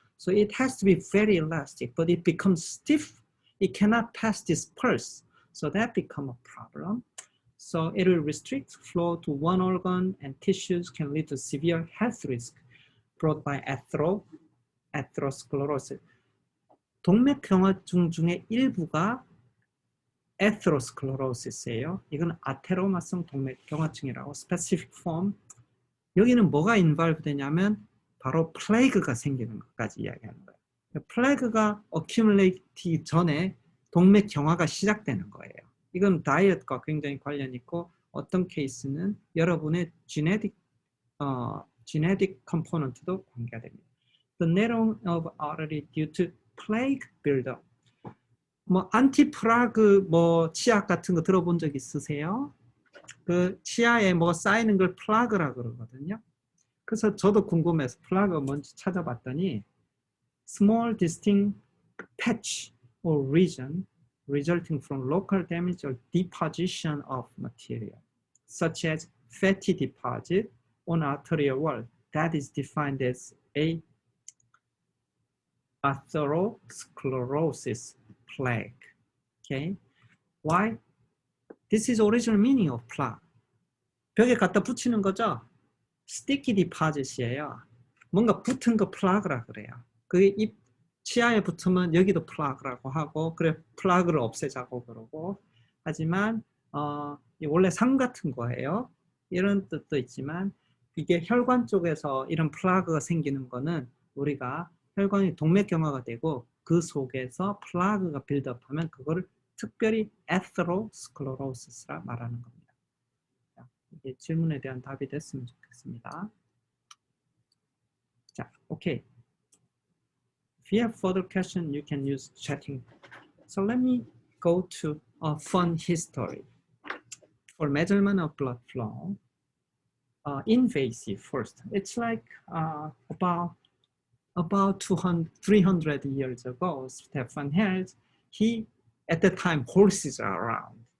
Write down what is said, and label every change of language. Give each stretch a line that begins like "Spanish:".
English: So it has to be very elastic, but it becomes stiff. It cannot pass this pulse. So that becomes a problem. So it will restrict flow to one organ, and tissues can lead to severe health risk brought by atherosclerosis.
Korean: 동맥경화증 중에 일부가 atherosclerosis예요. 이건 아테로마성 동맥경화증이라고
English: specific form.
Korean: 여기는 뭐가 involve 되냐면 바로 플래그가 생기는 것까지 이야기하는 거예요. 플래그가 accumulate 전에 동맥경화가 시작되는 거예요. 이건 다이어트과 굉장히 관련 있고, 어떤 케이스는 여러분의 genetic genetic component도 관계가 됩니다.
English: The narrowing of artery due to plaque buildup.
Korean: 뭐 안티플라그 뭐 치약 같은 거 들어본 적 있으세요? 그 치아에 뭐 쌓이는 걸 플라그라 그러거든요. 그래서 저도 궁금해서 플라그가 뭔지 찾아봤더니
English: small distinct patch or region resulting from local damage or deposition of material, such as fatty deposit on arterial wall that is defined as a atherosclerosis plaque. Okay, why? This is original meaning of plaque.
Korean: 벽에 갖다 붙이는 거죠. sticky deposit이에요. 뭔가 붙은 거 플라그라 그래요. 그게 입 치아에 붙으면 여기도 플라그라고 하고, 그래 플라그를 없애자고 그러고. 하지만 원래 상 같은 거예요. 이런 뜻도 있지만 이게 혈관 쪽에서 이런 플라그가 생기는 거는 우리가 혈관이 동맥경화가 되고 그 속에서 플라그가 빌드업하면 그거를 특별히 atherosclerosis라 말하는 겁니다. 자, 이게 질문에 대한 답이 됐으면 좋겠습니다. 자, 오케이.
English: If you have further questions, you can use chatting. So let me go to a fun history. For measurement of blood flow, invasive first. It's like about 300 years ago, Stefan Hertz, he, at the time, horses are around.